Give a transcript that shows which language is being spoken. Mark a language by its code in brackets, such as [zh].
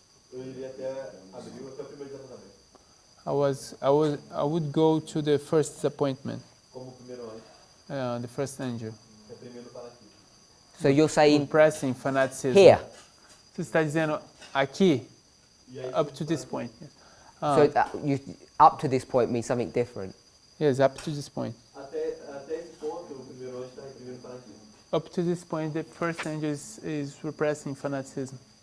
[pt] Eu iria até abril, até o primeiro desapontamento. [en] I would go to the first disappointment, [pt] Como o primeiro anjo, [en] the first angel. [pt] reprimindo o fanatismo. [en] so you're saying Repressing fanaticism. here. [pt] Você está dizendo aqui, E aí, [en] up to this point. Yes. Up to this point means something different. Yes, up to this point. [pt] até esse ponto, o primeiro anjo está reprimindo o fanatismo. [en] Up to this point, the first angel is repressing fanaticism.